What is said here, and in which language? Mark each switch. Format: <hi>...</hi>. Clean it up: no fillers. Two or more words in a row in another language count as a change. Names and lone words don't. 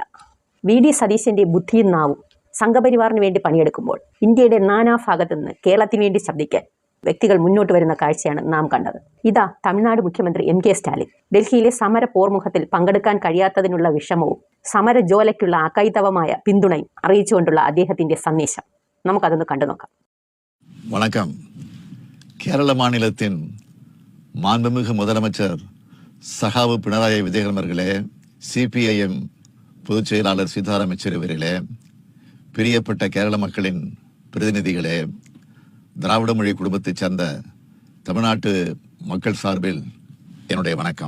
<ml>വി ഡി സതീശന്റെ ബുദ്ധിയും നാവും സംഘപരിവാറിന് വേണ്ടി പണിയെടുക്കുമ്പോൾ ഇന്ത്യയുടെ നാനാഭാഗത്തു നിന്ന് കേരളത്തിന് വേണ്ടി ശബ്ദിക്കാൻ വ്യക്തികൾ മുന്നോട്ട് വരുന്ന കാഴ്ചയാണ് നാം കണ്ടത്. ഇതാ തമിഴ്നാട് മുഖ്യമന്ത്രി MK സ്റ്റാലിൻ ഡൽഹിയിലെ സമര പോർമുഖത്തിൽ പങ്കെടുക്കാൻ കഴിയാത്തതിനുള്ള വിഷമവും സമരജോലയ്ക്കുള്ള അകൈതവമായ പിന്തുണയും അറിയിച്ചുകൊണ്ടുള്ള അദ്ദേഹത്തിന്റെ സന്ദേശം നമുക്കതൊന്ന് കണ്ടു നോക്കാം.</ml> <ta>வணக்கம். கேரள மாநிலத்தின் மாண்புமிகு முதலமைச்சர் சகாவு பினராயி விஜயன் அவர்களே, CPIM பொதுச் செயலாளர் சீதாராம் யெச்சூரி அவர்களே, பிரியப்பட்ட கேரள மக்களின் பிரதிநிதிகளே, திராவிட மொழி குடும்பத்தைச் சேர்ந்த தமிழ்நாட்டு மக்கள் சார்பில் என்னுடைய வணக்கம்.</ta>